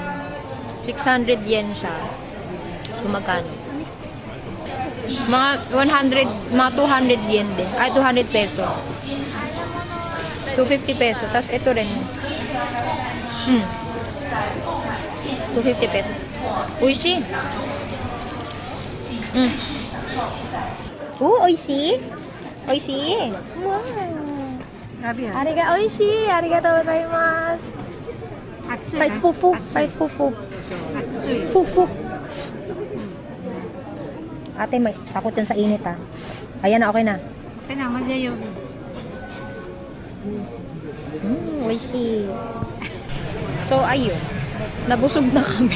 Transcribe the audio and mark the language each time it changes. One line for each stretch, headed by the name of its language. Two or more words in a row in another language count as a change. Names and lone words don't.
Filipino: 600 yen siya. So, magkano? Mga 200 yen din. Ay, 200 peso. 250 peso. Tapos ito rin. 250 peso.
Japanese: 美味しい。美味しい. 美味しい。Wow。美味しい. ありがとうございます. Rice fufu. Fufu.
Filipino: Ate, may takot yan sa init ha. Ayan na, okay na. Okay na, madyayo.
Japanese: 美味しい.
Filipino: So, ayun. Nabusog na kami.